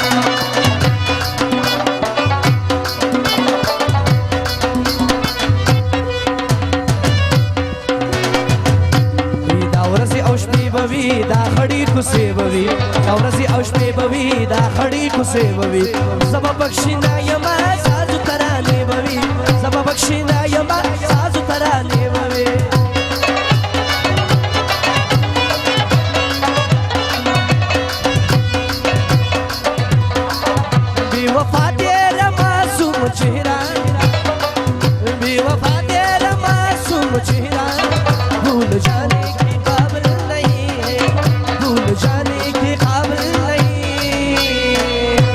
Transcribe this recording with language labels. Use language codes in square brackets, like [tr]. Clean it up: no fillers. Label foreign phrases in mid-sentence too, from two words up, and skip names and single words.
[ps] دا ورځې او شپې به وي دا خړې کوڅې به وي دا ورځې او شپې به وي دا خړې کوڅې به وي زه به پکښې نه یمه سازو ترانې به وي زه به پکښې نه یمه سازو ترانې به وي بې وفا ډېره معصوم چهره بې وفا ډېره معصوم چهره [ur] بھول جانے کی قابل نہیں ہے بھول جانے کی قابل نہیں